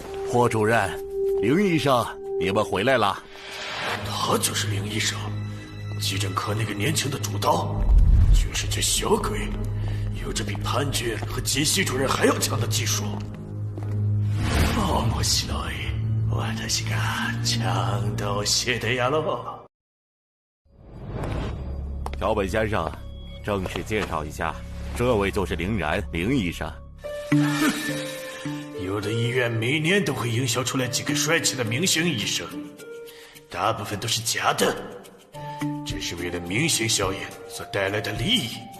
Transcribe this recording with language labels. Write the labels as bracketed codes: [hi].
[zh] 霍主任，林医生，你们回来了。他就是林医生，急诊科那个年轻的主刀，就是这小鬼，有着比潘军和金希主任还要强的技术。 [ja] 面白い。私がちゃんと教えてやろう。 [zh] 桥本先生，正式介绍一下，这位就是林然，林医生。有的医院每年都会营销出来几个帅气的明星医生，大部分都是假的，只是为了明星效应所带来的利益。